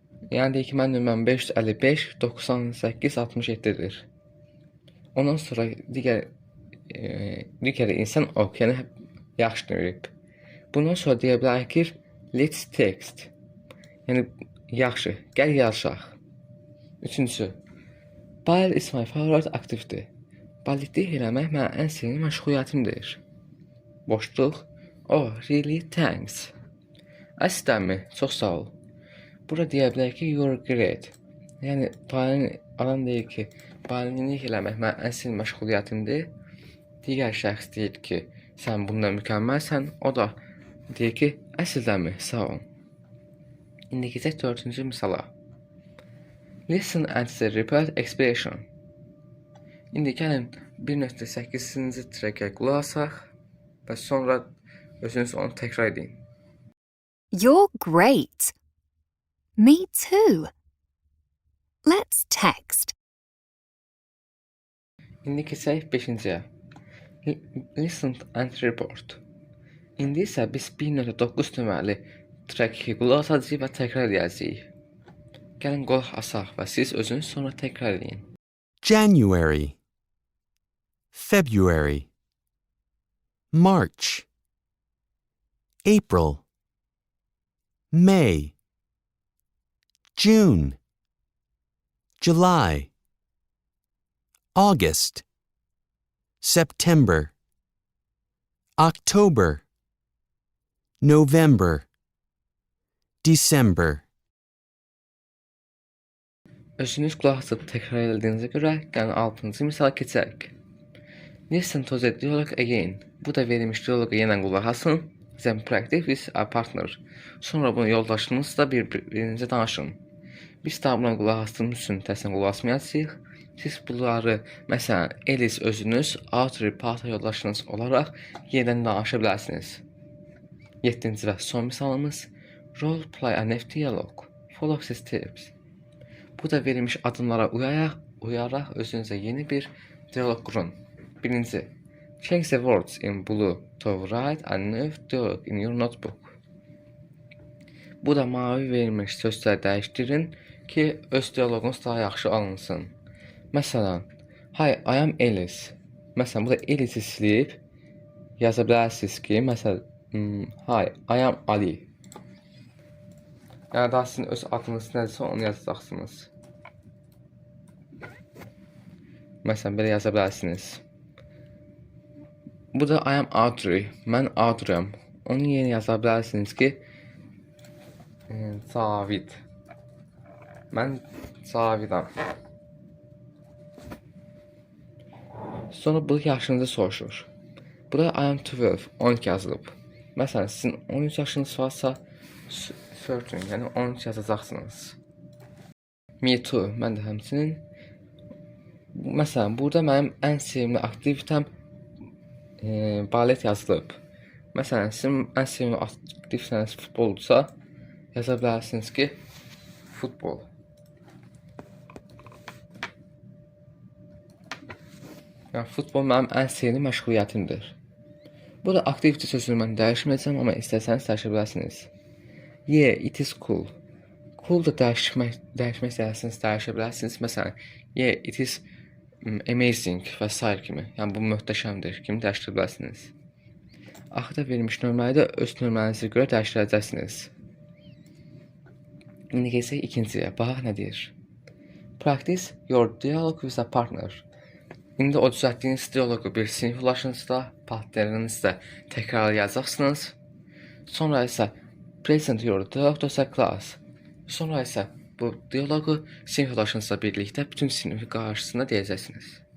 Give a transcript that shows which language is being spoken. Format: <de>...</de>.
<az>Yəni deyək ki, mən nömrəm 555-9867-dir. Ondan sonra digər insan ok, yəni yaxşı deyib. Bundan sonra deyə bilərik ki,</az> <en>let's text.</en> <az>Yəni yaxşı, gəl yazışaq.</az> <en>Üçüncüsü, ballet is my favorite activity.</en> <az>Balletlik eləmək mənim ən sevimli məşğuliyyətimdir. Boşluq.</az> <en>Oh, really? Thanks.</en> <az>Əslidənmi? Çox sağ ol. Burada deyə bilərik ki,</az> <en>you're great.</en> <az>Yəni, adam deyir ki, baletlik eləmək mənim ən sevimli məşğuliyyətimdir. Digər şəxs deyir ki, sən bunda mükəmməlsən. O da deyir ki, əslidənmi? Sağ ol. İndi keçək 4-cü misala.</az> <en>Listen and repeat expression.</en> <az>İndi gəlin 1.8-ci trəkə qulaq asaq və sonra özünüz onu təkrar edin.</az> <en>You're great. Me too. Let's text.</en> <az>İndi keçək 5-ciyə.</az> <en>Listen and report.</en> <az>İndi isə biz 1.9 nömrəli trəki qulaq asacağıq və təkrar edəcəyik. Gəlin qulaq asaq və siz özünüz sonra təkrar edin.</az> <en>January, February, March, April, May, June, July, August, September, October, November, December.</en> <az>Özünüz qulaq asıb təkrar edildiyinizə görə gəlin 6-cı misala keçək.</az> <en>Listen to the dialogue again.</en> <az>Bu da verilmiş dialoqa yenə qulaq asın.</az> <en>Then practice with a partner.</en> <az>Sonra bunu yoldaşınızla bir-birinizə danışın. Biz daha buna qulaq asdığımız üçün təsəlli qulaq asmayacağıq. Siz bunları, məsələn, Alice özünüz, Audrey partner yoldaşınız olaraq yenidən danışa bilərsiniz. 7-ci və son misalımız</az> <en>Role play a next dialogue. Follow these tips.</en> <az>Bu da verilmiş adımlara uyaraq özünüzə yeni bir dialoq qurun.</az> <en>Birinci, change the words in blue to write a new dialogue in your notebook.</en> <az>Bu da mavi verilmiş sözləri dəyişdirin ki, öz dialoqunuz daha yaxşı alınsın. Məsələn,</az> <en>Hi, I am Alice.</en> <az>Məsələn, bu da Alice-i silib yaza bilərsiniz ki, məsələn,</az> <en>Hi, I am Ali.</en> <az>Yəni daha sizin öz adınız nədirsə onu yazacaqsınız. Məsələn, belə yaza bilərsiniz. Bu da</az> <en>I am Audrey.</en> <az>Mən Audrey'am. Onu yeni yaza bilərsiniz ki, Cavid. Mən Cavidam. Sonra bu yaşınızı soruşur. Burada</az> <en>I am 12,</en> <az>12 yazılıb. Məsələn, sizin 13 yaşınız varsa, 13, yəni 13 yazacaqsınız.</az> <en>Me too,</en> <az>mən də həmçinin. Məsələn, burada mənim ən sevimli aktivitem balet yazılıb. Məsələn, sizin ən sevimli aktivitetiniz futbolsa, yaza bilərsiniz ki, futbol. Yəni, futbol mənim ən sevimli məşğuliyyətimdir. Burada aktivite sözünü mən dəyişməyəcəm, amma istəsəniz dəyişə bilərsiniz.</az> <en>Yeah, it is cool.</en> <az>Cool da dəyişmək istəyirsiniz, dəyişə bilərsiniz. Məsələn,</az> <en>yeah, it is amazing</en> <az>və s. kimi. Yəni, bu möhtəşəmdir kimi dəyişdirə bilərsiniz. Axırda verilmiş nömrələri də öz nömrənizə görə dəyişdirəcəksiniz. İndi keçək ikinciyə. Baxaq nə deyir.</az> <en>Practice your dialogue with a partner.</en> <az>İndi o düzəltdiyiniz dialoqu bir sinif yoldaşınızla, partnerinizlə təkrarlayacaqsınız. Sonra isə</az> <en>present your dialogue to a class.</en> <az>Sonra isə bu dialoqu sinif yoldaşınızla birlikdə bütün sinifi qarşısında deyəcəksiniz.</az>